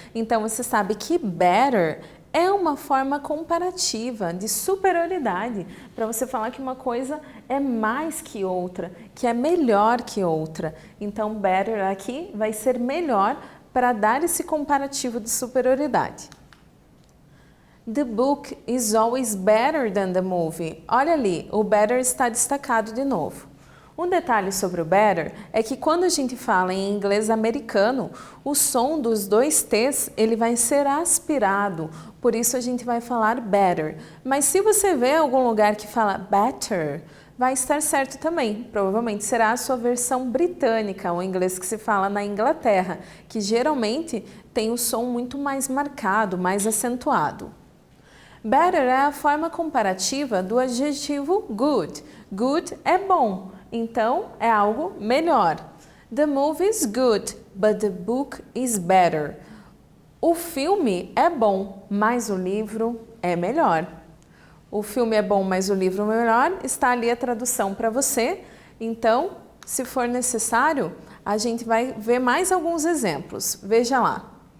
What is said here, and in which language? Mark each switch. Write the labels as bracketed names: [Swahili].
[Portuguese] Então, você sabe que better é uma forma comparativa de superioridade, para você falar que uma coisa é mais que outra, que é melhor que outra. Então, better aqui vai ser melhor para dar esse comparativo de superioridade. [English] The book is always better than the movie. [Portuguese] Olha ali, o better está destacado de novo. Um detalhe sobre o better é que quando a gente fala em inglês americano, o som dos dois T's ele vai ser aspirado, por isso a gente vai falar better. Mas se você vê algum lugar que fala better, vai estar certo também. Provavelmente será a sua versão britânica, o inglês que se fala na Inglaterra, que geralmente tem o som muito mais marcado, mais acentuado. Better é a forma comparativa do adjetivo good. Good é bom, então é algo melhor. [English] The movie is good, but the book is better. [Portuguese] O filme é bom, mas o livro é melhor. O filme é bom, mas o livro é melhor. Está ali a tradução para você. Então, se for necessário, a gente vai ver mais alguns exemplos. Veja lá.